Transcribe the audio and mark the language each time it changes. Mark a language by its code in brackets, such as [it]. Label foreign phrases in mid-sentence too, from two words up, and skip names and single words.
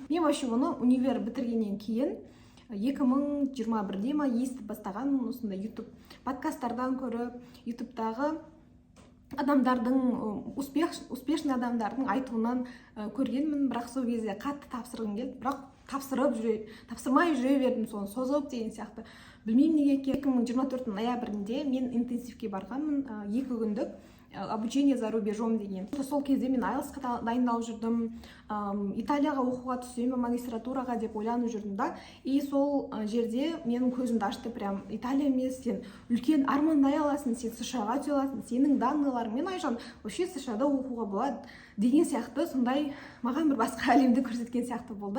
[kk] Мен вообще оны универ бітіргеннен кейін 2021-де естіп бастаған, осындай YouTube подкасттардан көріп, YouTube'дағы адамдардың, успешный адамдардың айтуынан көргенмін, бірақ сол кезде қатты тапсырғым келді, бірақ тапсырмай жүре бердім, соны созып деген сияқты. Білмеймін неге. 2024 ноябрьде мен интенсивке барғанмын, 2 күндік [ru] обучение за рубежом [kk] деген. Сол кезде мен IELTS-қа дайындалып жүрдім, Италияға оқуға түсемін, магистратураға деп ойланып жүрдім да. И сол жерде менің көзімді ашты, прям Италия емес, сен үлкен армандай аласың, сен США-ға түсе аласың, сенің данныйларың, мен Айжан, вообще США-да оқуға болады деген сияқты, сондай маған бір басқа әлемді көрсеткен сияқты болды.